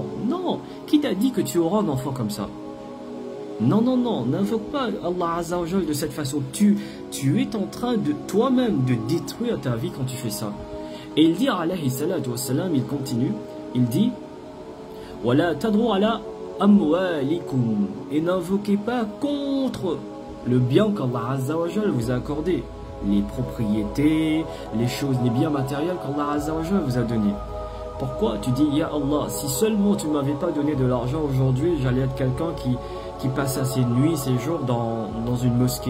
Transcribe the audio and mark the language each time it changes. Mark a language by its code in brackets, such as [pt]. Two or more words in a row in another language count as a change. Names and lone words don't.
[fr] Non, qui t'a dit que tu auras un enfant comme ça? Non, non, non, n'invoque pas [ar] الله عز وجل [fr] de cette façon. Tu es en train de toi-même de détruire ta vie quand tu fais ça. Et il dit, [ar] عليه الصلاة والسلام, [fr] il continue, il dit, [ar] ولا تدعوا على أموالكم, [fr] et n'invoquez pas contre le bien qu' [ar] الله عز وجل [fr] vous a accordé. Les propriétés, les choses, les biens matériels qu' [ar] الله عز وجل [fr] vous a donnés. Pourquoi tu dis, [ar] يا الله, [fr] si seulement tu m'avais pas donné de l'argent aujourd'hui, j'allais être quelqu'un qui passe ses nuits, ses jours dans une mosquée.